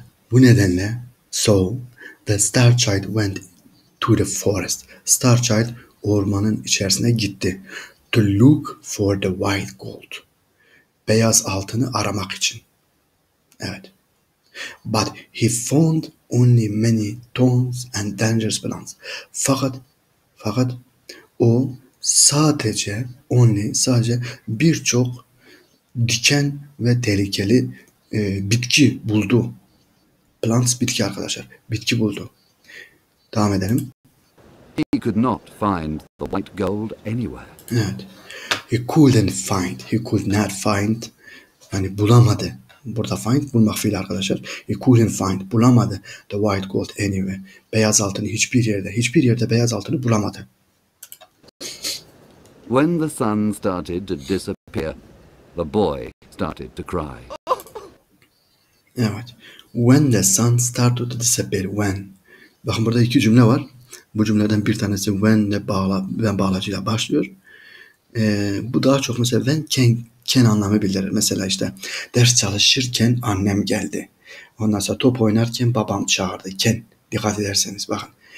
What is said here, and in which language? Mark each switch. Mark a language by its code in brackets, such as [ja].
[tr] Bu nedenle [en] so the star child went to the forest. [tr] Star child ormanın içerisine gitti. [en] To look for the white gold. [tr] Beyaz altını aramak için. Evet. [en] But he found only many thorns and dangerous plants. [tr] Fakat o sadece birçok diken ve tehlikeli bitki buldu. Plants, bitki arkadaşlar. Bitki buldu. Devam edelim. [en] He could not find the white gold anywhere. [tr] Evet. [en] He could not find. [tr] Yani bulamadı. Burada find bulmak fiili arkadaşlar. [en] He couldn't find. [tr] Bulamadı. [en] The white gold anywhere. [tr] Beyaz altını hiçbir yerde beyaz altını bulamadı. [en] When the sun started to disappear, the boy started to cry. [tr] Evet. [en] When the sun started to disappear. [tr] Bakın burada 2 cümle var. Bu cümleden bir tanesi when bağlacıyla başlıyor. Bu daha çok mesela when anlamı bildirir. Mesela işte ders çalışırken annem geldi. Ondan sonra top oynarken babam çağırdı. Dikkat ederseniz bakın.